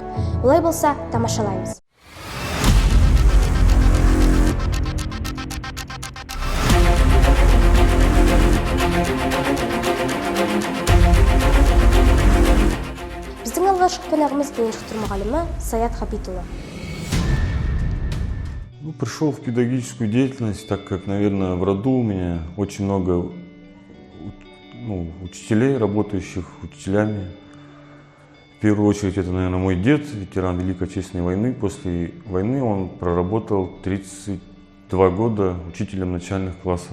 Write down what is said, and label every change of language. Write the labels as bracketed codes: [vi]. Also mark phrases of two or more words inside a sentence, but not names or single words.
[kk] Олай болса, тамашалаймыз. Біздің алғашқы қонағымыз Денешықтыр мұғалімі Саят Хабитұлы. [ru] Пришел в педагогическую деятельность, так как, наверное, в роду у меня очень много учителей, работающих учителями. В первую очередь, это, наверное, мой дед, ветеран Великой Отечественной войны. После войны он проработал 32 года учителем начальных классов.